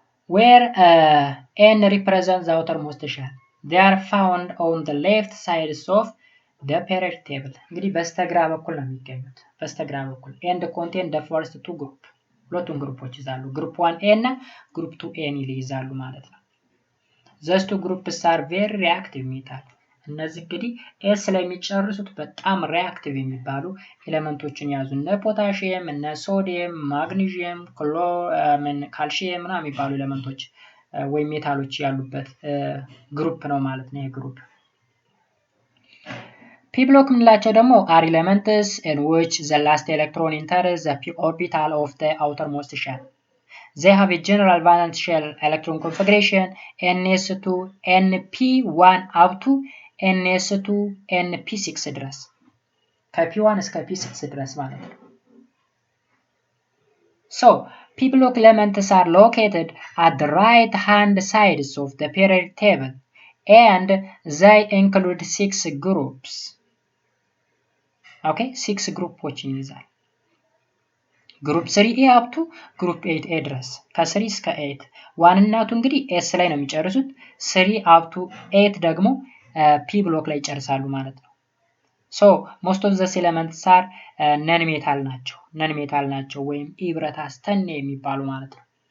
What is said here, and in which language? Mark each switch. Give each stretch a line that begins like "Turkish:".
English: where n represents the outermost shell they are found on the left sides of the periodic table
Amharic: እንግዲህ በስተግራ በኩል ነው የሚገኙት በስተግራ በኩል
English: and contain the first two group
Amharic: ሁለቱን ግሩፖች ይዛሉ
English: group 1a እና group 2a
Amharic: ይይዛሉ ማለት ነው
English: those two groups are very reactive metal
Amharic: እነዚህ እንግዲህ ኤስ ላይ የሚጨርሱት በጣም ሪአክቲቭ የሚባሉ ኤሌመንቶችን ያዙ። እነ ፖታሺየም፣ እነ ሶዲየም፣ ማግኒዥየም፣ ካልሺየም ምናምን የሚባሉ ኤሌመንቶች ወይም ሜታሎች ያሉበት ግሩፕ ነው ማለት ነው። ይሄ ግሩፕ p block የምንላቸው ደግሞ
English: are elements in which the last electron enters the p orbital of the outermost shell. They have a general valence shell electron configuration ns2 np1 up to ns2 np6
Amharic: ድረስ ከp1 እስከ p6 ድረስ ማለት ነው።
English: So p block elements are located at the right hand sides of the periodic table and they include 6 groups.
Amharic: Okay, 6 ግሩፖችን ይይዛል። ግሩፕ 3a up to ግሩፕ 8a ድረስ ከ3 እስከ 8 ዋንናቱ እንግዲህ s ላይ ነው የሚጨርሱት 3 up to 8 ደግሞ p ብሎክ ላይ ይጨርሳሉ ማለት ነው።
English: so most of the elements are non metal
Amharic: ናቸው ወይም ኢብረት አስተኔ የሚባሉ ማለት ነው።